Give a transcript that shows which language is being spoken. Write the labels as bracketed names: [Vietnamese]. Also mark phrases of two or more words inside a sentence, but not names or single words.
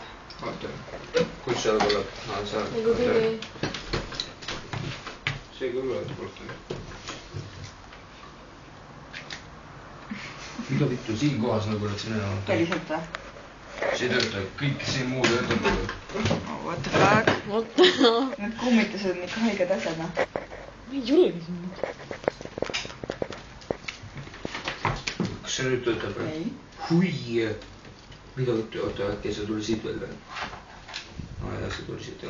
[Estonian] Oota. Kus seal põleb? Seal. Nagu tuli. See küll oleks põleb. Mida vittu siin kohas nagu läks minema? Päriselt või? See töötab, kõik siin muu töötab. [English] What the fuck? [Estonian] Need kummitused on ikka haiged asjad, noh. Ma ei julge sinna. Kas see nüüd töötab või? Ei. Hui! Mida võttu? Oota, äkki see tuli siit veel või? Jah, see tuli siit.